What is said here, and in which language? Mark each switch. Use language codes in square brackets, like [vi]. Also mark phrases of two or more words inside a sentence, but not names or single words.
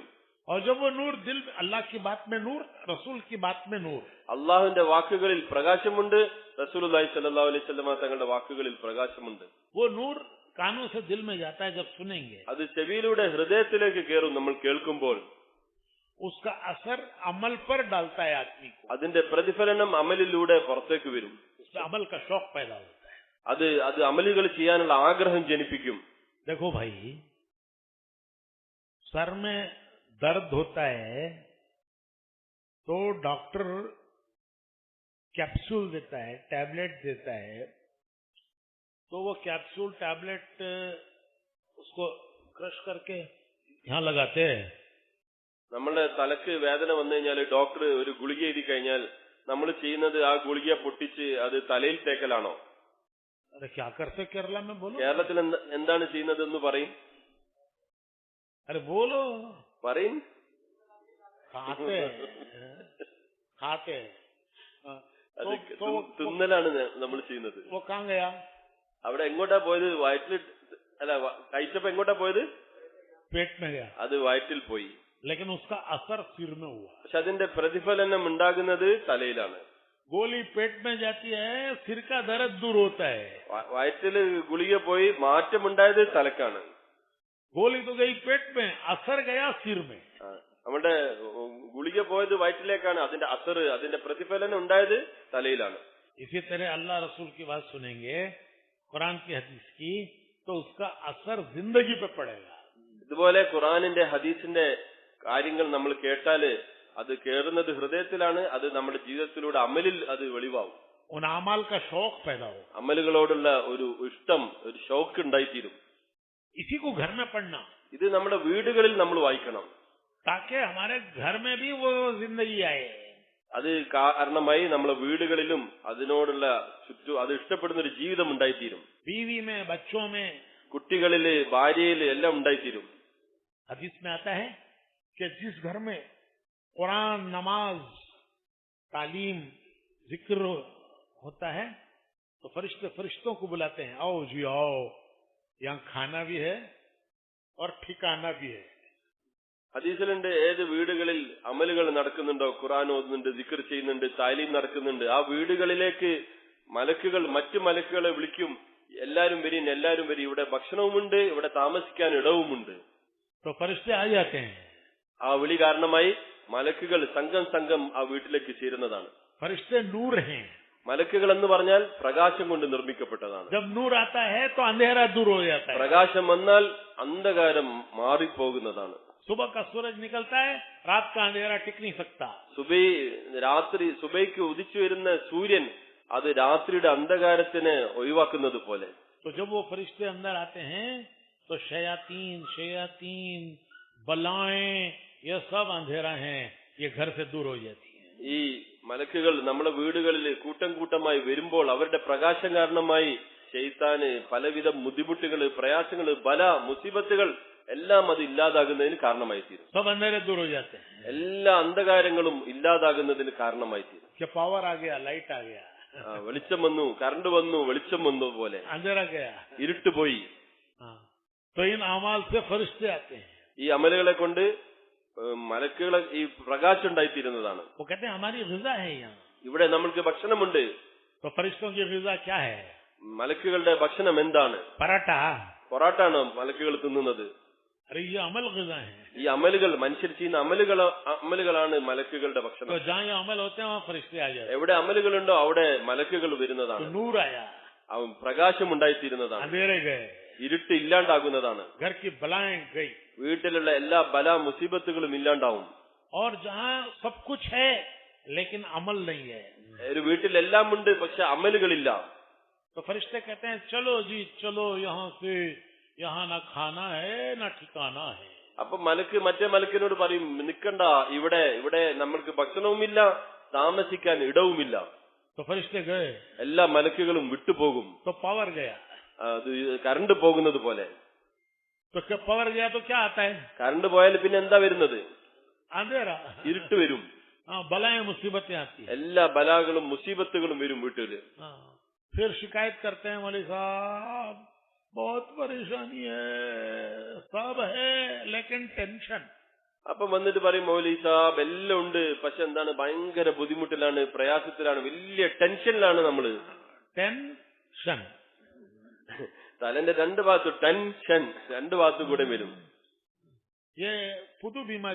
[hi] और जब वो नूर दिल, अल्लाह की बात में नूर, रसूल की बात में नूर, [ml] അള്ളാഹുവിന്റെ വാക്കുകളിൽ പ്രകാശമുണ്ട്, [ar] رسول الله صلى الله عليه وسلم [ml] തങ്ങളുടെ വാക്കുകളിൽ പ്രകാശമുണ്ട്. [hi] वो नूर कानों से दिल में जाता है। जब सुनेंगे [ml] അത് ചെവിയിലൂടെ ഹൃദയത്തിലേക്ക് കയറും. നമ്മൾ കേൾക്കുമ്പോൾ [hi] उसका असर अमल पर डालता है आदमी को, [ml] അതിന്റെ പ്രതിഫലനം അമലിലൂടെ പുറത്തേക്ക് വരും. [hi] उससे अमल का शौक पैदा होता है। [ml] അത് അമലുകൾ ചെയ്യാനുള്ള ആഗ്രഹം ജനിപ്പിക്കും. [hi] देखो भाई, सर में दर्द होता है तो डॉक्टर कैप्सूल देता है, टैबलेट देता है, तो वो [en] capsule tablet [hi] उसको क्रश करके यहाँ लगाते हैं। [ml] നമ്മുടെ തലക്ക് വേദന വന്നു കഴിഞ്ഞാൽ ഡോക്ടർ ഒരു ഗുളിക എഴുതി കഴിഞ്ഞാൽ നമ്മൾ ചെയ്യുന്നത് ആ ഗുളിക പൊട്ടിച്ച് അത് തലയിൽ തേക്കലാണോ? [hi] अरे क्या करते केरला में, बोलो। [ml] കേരളത്തിൽ എന്താണ് ചെയ്യുന്നതെന്ന് പറയും. [hi] अरे बोलो। [ml] പറയും. [hi] खाते खाते [ml] അത് തിന്നലാണ് നമ്മൾ ചെയ്യുന്നത്. [hi] वो कहाँ गया? [ml] അവിടെ എങ്ങോട്ടാ പോയത്? വയറ്റിൽ അല്ല, കഴിച്ചപ്പോ എങ്ങോട്ടാ പോയത്? [hi] पेट में गया, [ml] അത് വയറ്റിൽ പോയി. [hi] लेकिन उसका असर सिर में हुआ। [ml] പക്ഷെ അതിന്റെ പ്രതിഫലനം ഉണ്ടാകുന്നത് തലയിലാണ്. [hi] गोली पेट में जाती है, सिर का दर्द दूर होता है। [ml] വയറ്റില് ഗുളിക പോയി മാറ്റമുണ്ടായത് തലക്കാണ്. [hi] गोली तो गई पेट में, असर गया सिर में। [ml] നമ്മുടെ ഗുളിക പോയത് വയറ്റിലേക്കാണ്, അതിന്റെ അസർ, അതിന്റെ പ്രതിഫലനം ഉണ്ടായത് തലയിലാണ്. [hi] इसी तरह अल्लाह रसूल की बात सुनेंगे, कुरान की हदीस की, तो उसका असर जिंदगी पे पड़ेगा। [ml] ഇതുപോലെ ഖുറാനിന്റെ ഹദീസിന്റെ കാര്യങ്ങൾ നമ്മൾ കേട്ടാല് അത് കേറുന്നത് ഹൃദയത്തിലാണ്, അത് നമ്മുടെ ജീവിതത്തിലൂടെ അമലിൽ അത് വെളിവാകും. [hi] उन अमाल का शौक पैदा हो, [ml] അമലുകളോടുള്ള ഒരു ഇഷ്ടം, ഒരു ഷൗക്ക് ഉണ്ടായിത്തീരും. [hi] इसी को घर में पढ़ना, [ml] ഇത് നമ്മുടെ വീടുകളിൽ നമ്മൾ വായിക്കണം. [hi] ताकि हमारे घर में भी वो जिंदगी आए। [ml] അത് കാരണമായി നമ്മളെ വീടുകളിലും അതിനോടുള്ള അത് ഇഷ്ടപ്പെടുന്ന ഒരു ജീവിതം ഉണ്ടായിത്തീരും. [hi] बीवी में, बच्चों में, [ml] കുട്ടികളില്, ഭാര്യയില് എല്ലാം ഉണ്ടായിത്തീരും. [hi] हदीस में आता है कि जिस घर में कुरान, नमाज, तालीम, जिक्र होता है तो फरिश्तों को बुलाते हैं, आओ जी आओ, यहाँ खाना भी है और ठिकाना भी है। [ml] ഹദീസിലുണ്ട്, ഏത് വീടുകളിൽ അമലുകൾ നടക്കുന്നുണ്ടോ, ഖുർആൻ ഓതുന്നുണ്ട്, ദിക്ർ ചെയ്യുന്നുണ്ട്, താലീം നടക്കുന്നുണ്ട്, ആ വീടുകളിലേക്ക് മലക്കുകൾ, മറ്റു മലക്കുകളെ വിളിക്കും, എല്ലാരും വരീൻ, എല്ലാരും വരി, ഇവിടെ ഭക്ഷണവുമുണ്ട്, ഇവിടെ താമസിക്കാൻ ഇടവുമുണ്ട്. [hi] तो फरिश्ते आ जाते हैं। [ml] ആ വിളി കാരണമായി മലക്കുകൾ സംഘം ആ വീട്ടിലേക്ക് ചേരുന്നതാണ്. [hi] फरिश्ते नूर हैं। [ml] മലക്കുകൾ എന്ന് പറഞ്ഞാൽ പ്രകാശം കൊണ്ട് നിർമ്മിക്കപ്പെട്ടതാണ്. [hi] जब नूर आता है तो अंधेरा दूर हो जाता है। [ml] പ്രകാശം വന്നാൽ അന്ധകാരം മാറിപ്പോകുന്നതാണ്. [hi] सुबह का सूरज निकलता है, रात का अंधेरा टिक नहीं सकता। [ml] സുബൈക്ക് ഉദിച്ചു വരുന്ന സൂര്യൻ അത് രാത്രിയുടെ അന്ധകാരത്തിനെ ഒഴിവാക്കുന്നത് പോലെ. [hi] तो जब वो फरिश्ते अंदर आते हैं तो शयातीन बलाएं, ये सब अंधेरा है, ये घर से दूर हो जाती है। [ml] ഈ മലക്കുകൾ നമ്മുടെ വീടുകളിൽ കൂട്ടം കൂട്ടമായി വരുമ്പോൾ അവരുടെ പ്രകാശം കാരണമായി ശൈത്താന് പലവിധ ബുദ്ധിമുട്ടുകൾ, പ്രയാസങ്ങൾ, ബല, മുസീബത്തുകൾ എല്ലാം അത് ഇല്ലാതാകുന്നതിന് കാരണമായി തീരും. [hi] सब अंधेरे दूर हो जाते हैं, [ml] എല്ലാ അന്ധകാരങ്ങളും ഇല്ലാതാകുന്നതിന് കാരണമായി തീരും. [hi] कि पावर आ गया, लाइट आ गया, [ml] വെളിച്ചം വന്നു, കറണ്ട് വന്നു, വെളിച്ചം വന്നു പോലെ [hi] अंधेरा गया, [ml] ഇരുട്ട് പോയി. [hi] तो इन अमाल से फरिश्ते आते हैं। [ml] ഈ അമലുകളെ കൊണ്ട് മലക്കുകളെ ഈ പ്രകാശം ഉണ്ടായിത്തീരുന്നതാണ്. [hi] वो कहते हैं हमारी ग़िज़ा है यहाँ। [ml] ഇവിടെ നമ്മൾക്ക് ഭക്ഷണമുണ്ട്. [hi] तो फरिश्तों की ग़िज़ा क्या है? [ml] മലക്കുകളുടെ ഭക്ഷണം എന്താണ്? [hi] पराठा? [ml] പൊറാട്ടാണോ മലക്കുകൾ തിന്നുന്നത്? [hi] अरे ये अमल ग़िज़ा है। [ml] ഈ അമലുകൾ, മനുഷ്യർ ചെയ്യുന്ന അമലുകളാണ് മലക്കുകളുടെ ഭക്ഷണം. [hi] तो जहाँ ये अमल होते हैं वहाँ फरिश्ते आ जाते हैं। [ml] എവിടെ അമലുകളുണ്ടോ അവിടെ മലക്കുകൾ വരുന്നതാണ്. [hi] तो नूर आया, [ml] പ്രകാശം ഉണ്ടായിത്തീരുന്നതാണ്. [hi] अंधेरे गए, [ml] ഇരുട്ട് ഇല്ലാണ്ടാകുന്നതാണ്. [hi] घर की बलाएं गई [ml] വീട്ടിലുള്ള എല്ലാ ബല മുസീബത്തുകളും ഇല്ലാണ്ടാവും. [hi] और जहाँ सब कुछ है लेकिन अमल नहीं है [ml] ഒരു വീട്ടിൽ എല്ലാം ഉണ്ട്, പക്ഷെ അമലുകളില്ല. [hi] तो फरिश्ते कहते हैं चलो जी चलो यहाँ से, यहाँ ना खाना है ना ठिकाना है. [ml] അപ്പൊ മറ്റേ മലക്കിനോട് പറയും, നിക്കണ്ട, ഇവിടെ നമ്മൾക്ക് ഭക്ഷണവുമില്ല, താമസിക്കാൻ ഇടവുമില്ല. [hi] तो फरिश्ते गए [ml] എല്ലാ മലക്കുകളും വിട്ടുപോകും. [hi] तो पावर गया. [ml] അത് കറണ്ട് പോകുന്നത് പോലെ. [hi] तो पावर गया तो क्या आता है? [ml] കറണ്ട് പോയാൽ പിന്നെ എന്താ വരുന്നത്? [hi] अंधेरा. [ml] ഇരുട്ട് വരും. [hi] हाँ, बलाएं मुसीबतें आती है. [ml] എല്ലാ ബലാകളും മുസീബത്തുകളും വരും വീട്ടില്. [hi] फिर शिकायत करते हैं मौलवी साहब बहुत परेशानी है, सब है लेकिन टेंशन. [ml] അപ്പൊ വന്നിട്ട് പറയും, മൗലവി സാബ് എല്ലാം ഉണ്ട്, പക്ഷെ എന്താണ്, ഭയങ്കര ബുദ്ധിമുട്ടിലാണ്, പ്രയാസത്തിലാണ്, വലിയ ടെൻഷനിലാണ് നമ്മള്. ടെൻഷൻ. തലന്റെ രണ്ട് ഭാഗത്ത് ടെൻഷൻ, രണ്ട് ഭാഗത്തു കൂടെ വരും. പുതു ബിമാരി.